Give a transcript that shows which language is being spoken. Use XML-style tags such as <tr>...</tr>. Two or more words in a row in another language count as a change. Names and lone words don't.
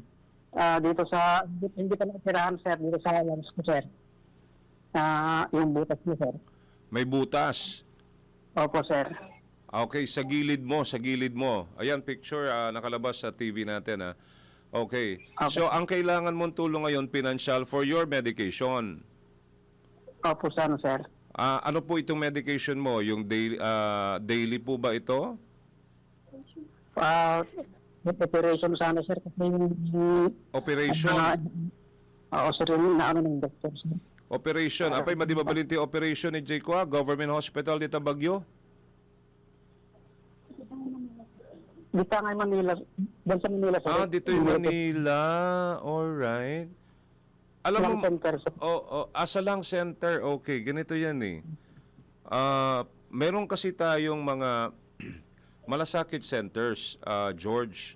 <tl>Dito sa, hindi pa na-operahan, sir, dito sa lungs ko, sir. Yung butas mo, sir. May butas. Opo, sir. Okay, sa gilid mo, sa gilid mo. Ayan, picture nakalabas sa TV natin. Okay. Okay. So, ang kailangan mong tulong ngayon,</tl> <en>financial for your medication.</en> <tl>Opo, sana, sir. Ano po itong medication mo? Yung daily po ba ito? Operation sana, sir. Kasi yung... Operation? Oo, sir, yung inaano ng doctor, sir. Operation.</tl> <ilo>Apay, madibabalinti operation ni Jay Kwa, Government Hospital dito Baguio?</ilo> <tl>Dito nga Manila. Doon sa Manila, sir. Dito yung Manila. Alright. Alam mo, Center, sir. Asa lang center, okay, ganito yan eh. Meron kasi tayong mga malasakit centers, George.</tl>